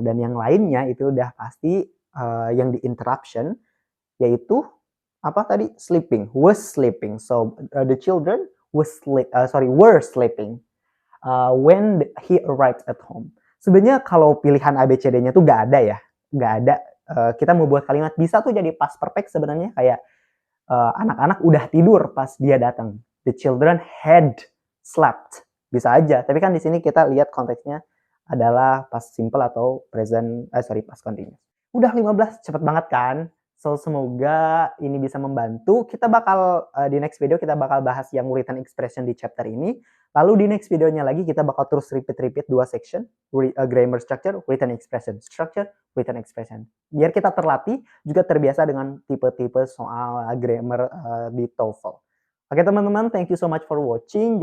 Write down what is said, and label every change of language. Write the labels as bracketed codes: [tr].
[id] Dan yang lainnya itu udah pasti yang di interruption, yaitu apa tadi? [en] Sleeping. Was sleeping. So, the children were sleeping. When he arrived at home. [id] Sebenarnya kalau pilihan ABCD-nya tuh nggak ada ya, nggak ada. Kita mau buat kalimat bisa tuh jadi past perfect sebenarnya kayak anak-anak udah tidur pas dia datang. [en] The children had slept. [id] Bisa aja. Tapi kan di sini kita lihat konteksnya adalah past simple atau past continuous. Udah 15, cepet banget kan? So, semoga ini bisa membantu. Kita bakal, di next video kita bakal bahas yang written expression di chapter ini. Lalu di next videonya lagi kita bakal terus repeat 2 section, grammar structure, written expression. Structure, written expression. Biar kita terlatih, juga terbiasa dengan tipe-tipe soal grammar di TOEFL. [en] Oke [id] teman-teman, [en] thank you so much for watching.